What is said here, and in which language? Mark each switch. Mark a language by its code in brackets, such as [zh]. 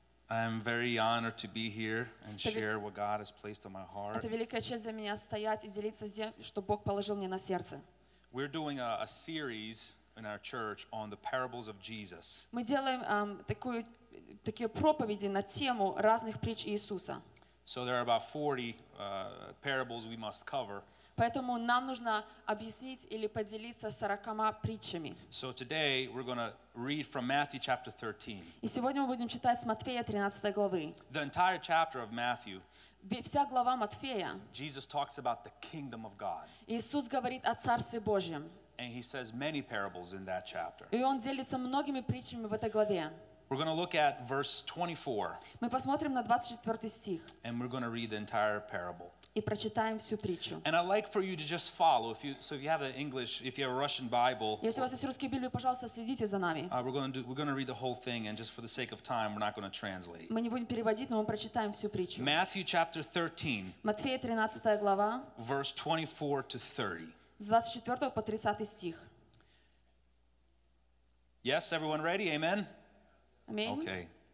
[en] I am very honored to be here and share what God has placed on my heart. [ru] Это великая честь для меня стоять и делиться здесь, что Бог положил мне на сердце. [en] We're doing a series in our church on the parables of Jesus. [ru] Мы делаем такие проповеди на тему разных притч Иисуса. [en] So there are about 40 parables we must cover. [ru] Поэтому нам нужно объяснить или поделиться 40 притчами. [en] So today we're going to read from Matthew chapter 13. [ru] И сегодня мы будем читать с Матфея 13 главы. [en] The entire chapter of Matthew. [ru] Вся глава Матфея. [en] Jesus talks about the kingdom of God. [ru] Иисус говорит о Царстве Божьем. [en] And he says many parables in that chapter. [ru] И он делится многими притчами в этой главе. [en] We're going to look at verse 24. [ru] Мы посмотрим на 24 стих. [en] And we're going to read the entire parable. [ru] И прочитаем всю притчу. [en] And I'd like for you to just follow if you have a Russian Bible. [ru] Если у вас есть русская Библия, пожалуйста, следите за нами. [en] We're going to read the whole thing and just for the sake of time, we're not going to translate. [ru] Мы не будем переводить, но мы прочитаем всю притчу. [en] Matthew chapter 13. [ru] Матфея 13 глава. [en] Verse 24 to 30. [ru] С 24 по 30 стих. [en] Yes, everyone ready? Amen. Amen. Okay.